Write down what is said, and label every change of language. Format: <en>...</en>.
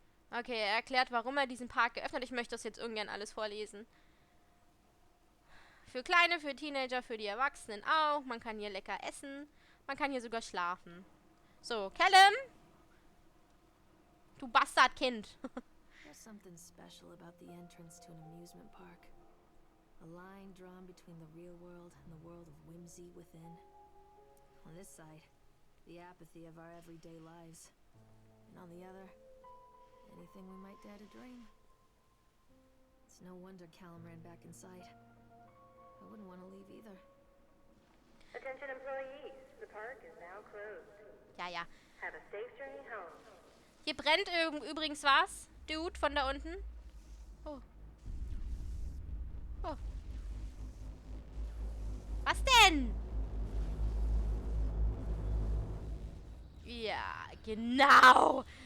<de>Okay, er erklärt, warum er diesen Park geöffnet hat. Ich möchte das jetzt ungern alles vorlesen. Für Kleine, für Teenager, für die Erwachsenen auch. Man kann hier lecker essen. Man kann hier sogar schlafen. So, Callum! Du Bastardkind.</de> <en>There's something special about the entrance to an amusement park. A line drawn between the real world and the world of whimsy within. On this side, the apathy of our everyday lives. And on the other, anything we might dare to dream. It's no wonder Callum ran back inside. I wouldn't want to leave either. Attention employees, the park is now closed.</en> <de>Ja, ja.</de> <en>Have a safe journey home.</en> <de>Hier brennt übrigens was. Dude, von da unten. Oh. Oh. Was denn? Genau.</de>